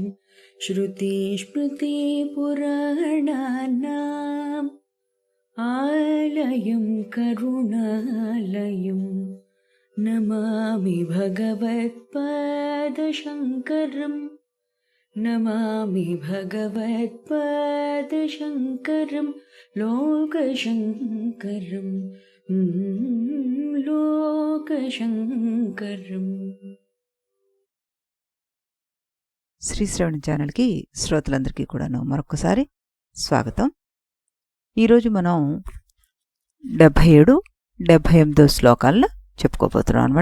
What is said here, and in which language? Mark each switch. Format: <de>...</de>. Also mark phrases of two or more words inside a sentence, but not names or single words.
<sa>श्रुतिस्मृतिपुराणानाम् आलयं करुणालयं नमामि भगवत्पादशङ्करं नमामि भगवत्पादशङ्करं लोकशङ्करं లోకశంకరం.</sa> <te>శ్రీ శ్రవణ ఛానల్కి శ్రోతలందరికీ కూడాను మరొకసారి స్వాగతం. ఈరోజు మనం 77, 78 శ్లోకాలను చెప్పుకోబోతున్నాం అనమాట.</te>